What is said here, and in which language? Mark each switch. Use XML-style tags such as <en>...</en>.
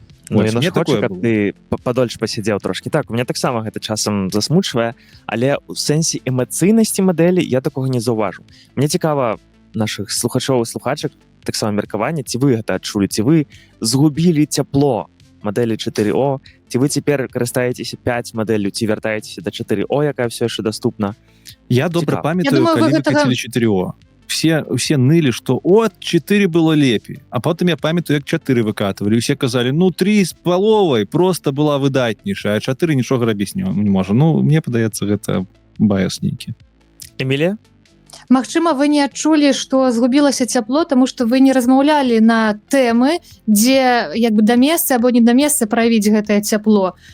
<be>Ну, я хочу, каб ты падольш пасядзеў трошкі. Так, у меня таксама гэта часам засмучвае, але ў сэнсе эмацыйнасці мадэлі я такога не заўважу. Мне цікава нашых слухачоў і слухачак таксама меркаванне, ці вы гэта адчулі, ці вы згубілі цяпло мадэлі 4О, ці вы цяпер карыстаецеся 5 мадэллю, ці вяртаецеся да 4О, якая все яшчэ доступна. Я добра памятаю, калі выкацілі 4О.</be> <ru>Все ныли, что от 4 было лепей. А потом я памятаю, як 4 выкатывали.</ru> <be>Все казали, 3 з паловай просто была выдатнейшая, а 4 нічога рабіць не можа. Мне падаецца, гэта баяс нейкі. Эмілія? Магчыма, вы не адчулі, што згубілася цяпло, таму што вы не размаўлялі на тэмы, дзе да месца або не да месца праявіць гэтае цяпло.</be>